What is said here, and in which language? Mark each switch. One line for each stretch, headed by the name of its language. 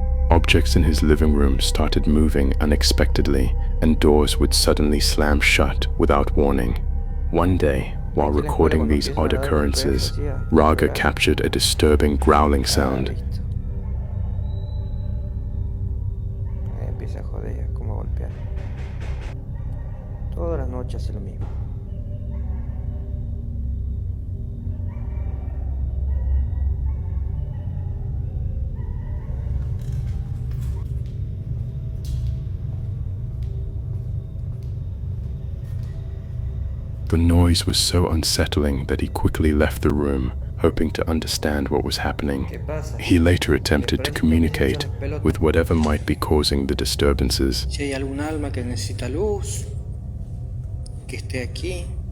English: Objects in his living room started moving unexpectedly, and doors would suddenly slam shut without warning. One day, while recording these odd occurrences, Raga captured a disturbing growling sound.
Spanish: Empieza a joder, como a golpear. Todas las noches hace lo mismo.
English: The noise was so unsettling that he quickly left the room, hoping to understand what was happening. He later attempted to communicate with whatever might be causing the disturbances.
Spanish: Si hay algún alma que necesita luz, que esté aquí.